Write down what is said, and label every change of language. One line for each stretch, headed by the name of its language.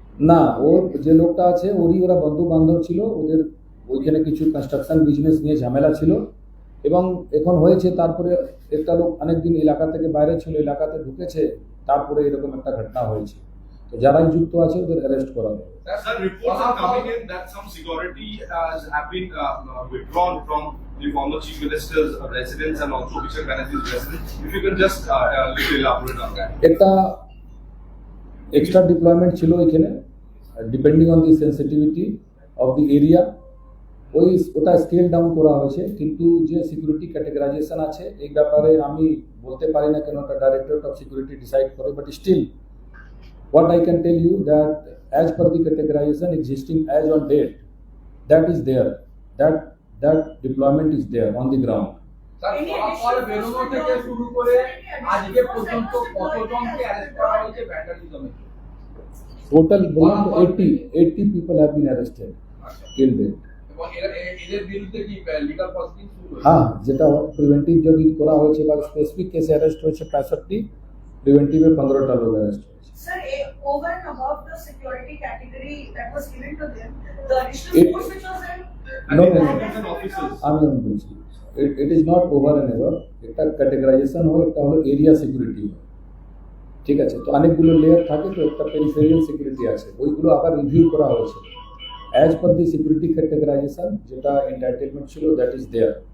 Bangla: না ওর যে লোকটা আছে ওরই ওরা বন্ধু বান্ধব ছিল, ওদের ওইখানে কিছু কনস্ট্রাকশন বিজনেস নিয়ে ঝামেলা ছিল এবং এখন হয়েছে। তারপরে একটা লোক অনেকদিন এলাকা থেকে বাইরে ছিল, এলাকাতে ঢুকেছে, তারপরে এরকম একটা ঘটনা হয়েছে। তো যারাই যুক্ত আছে ওদের অ্যারেস্ট করা হবে।
English: Sir, reports are coming in that some security have been withdrawn from the former chief minister's residence and also Vijay Banerjee's residence. If you can just little elaborate on that.
Bangla: একটা extra deployment ছিল এখানে,
English: depending on the sensitivity of the area,
Bangla: ওটা scale down করা হয়েছে। কিন্তু যে security ক্যাটেগরাইজেশন আছে এই ব্যাপারে আমি বলতে পারি না, কেন ওটা ডাইরেক্টরেট অফ সিকিউরিটি ডিসাইড করে, but still
English: what I can tell you that as per the categorization existing as on date, that is there, that deployment is there on the ground.
Bangla: Sir ফলাফল বেরোনো থেকে শুরু করে আজকে পর্যন্ত কতজনকে arrest করা হয়েছে ভ্যান্ডালিজমে?
English: Total
Bangla: বললাম তো
English: 80 people have been arrested till date.
Bangla: এবং এদের বিরুদ্ধে কি লিগ্যাল প্রসিডিং শুরু হয়েছে? হ্যাঁ, যেটা প্রিভেন্টিভ যদি করা হয়েছে বা স্পেসিফিক কেসে অ্যারেস্ট হয়েছে 65, প্রিভেন্টিভে 15টা লোক অ্যারেস্ট হয়েছে।
English: Sir, over and above the security category that was given to them, the additional force which was in No, officers.
Bangla: আমি বলছি
English: it is not over and above,
Bangla: একটা ক্যাটেগরাইজেশন হয়, একটা হলো এরিয়া সিকিউরিটি হয়, ঠিক আছে? তো অনেকগুলো লেয়ার থাকে, তো একটা পেরিফেরিয়াল সিকিউরিটি আছে, ওইগুলো আবার রিভিউ করা হয়েছে
English: as per the security categorisation,
Bangla: যেটা এন্টাইটেলমেন্ট ছিল
English: That is there.